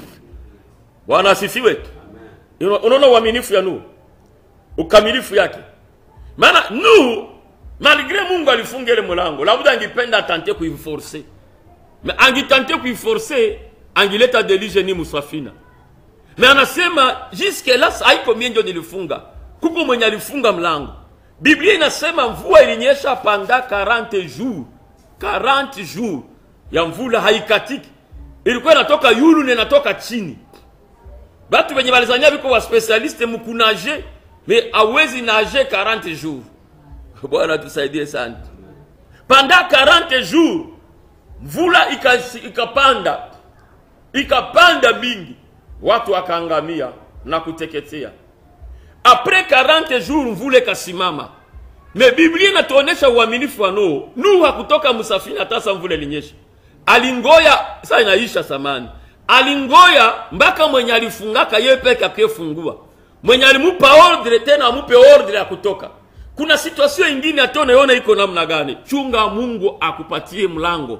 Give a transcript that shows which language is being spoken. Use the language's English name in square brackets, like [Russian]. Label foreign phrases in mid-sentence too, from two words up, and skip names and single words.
[Swahili] Bwana asifiwe. Unaona uaminifu ya Nuhu, ukamilifu yake. Maana Nuhu malgré Mungu alifunga ile mlango, labda angependa atante kuiforcer. Mais angitante kuiforcer, angileta delige ni musafina. Mais anasema [French] jusque là [Swahili] haiko mimi ndio nilifunga. Kuko mwenye alifunga mlango. Biblia inasema mvua ilinyesha panda 40 jours. 40 jours ya mvula haikatiki. Ilikuwa inatoka yulu na inatoka chini. Batu wenye walizania biko wa specialiste mkunaje, mais hawezi [French] nager 40 jours. [Swahili] Bwana tusaidie sana. Panda 40 jours mvula ikapanda mingi, watu wakaangamia na kuteketea. Après 40 jours mvula ikasimama. Mais Biblia inatuonesha uaminifu wa Nuhu. Nuhu hakutoka msafina hata mvula ilinyesha. Alingoya, sasa inaisha samani. Alingoya mpaka mwenye alifungaka yeye peke akifungua. Mwenye alimupa ordre tena amupe ordre ya kutoka. Kuna situation nyingine ataona iko namna gani. Chunga Mungu akupatie mlango.